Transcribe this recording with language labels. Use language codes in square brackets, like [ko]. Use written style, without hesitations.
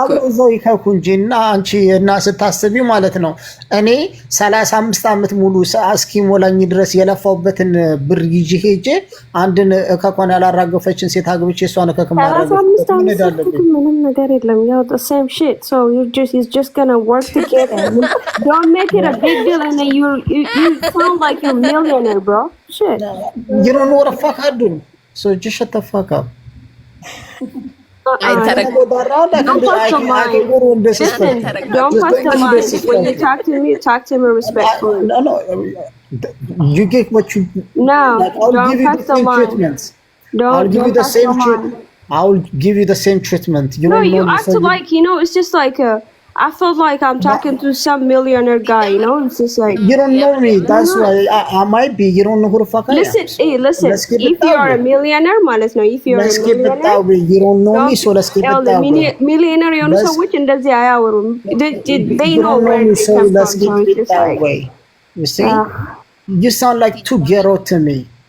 [am] አብረው ይከኩ እንጂ እና አንቺ እና ስታስቢ ማለት ነው። እኔ 35 ዓመት ሙሉ እስኪሞላኝ ድረስ የለፋውበትን ብር ይዤ ሄጄ አንድን እከኳን ያላራገፈችን ሴት አግብቼ እሷን እከክ ማራገፍ ምንም ነገር የለም። ያው [en] the same shit, so it's just gonna work together. Don't make it a big deal and then you sound like you're a millionaire, bro. Shit. You don't know what the fuck I do, so just shut the fuck up. Don't touch the mic. Don't touch the mic. When you talk to me respectfully. No. You get what you. No, I'll give you the same treatment. I'll give you the same treatment. I'll give you the same treatment. No, you act like, it's just like I felt like I'm talking to some millionaire guy, It's just like... You don't know me, that's why I might be. You don't know who the fuck I am. Listen. If you're a millionaire, if you're let's keep it that way. You don't know me, so let's keep it that way. Millionaire, which [am] እንደዚህ አያወሩም. [en] They know where they come from. Let's keep it that way. You see? You sound like too ghetto to me.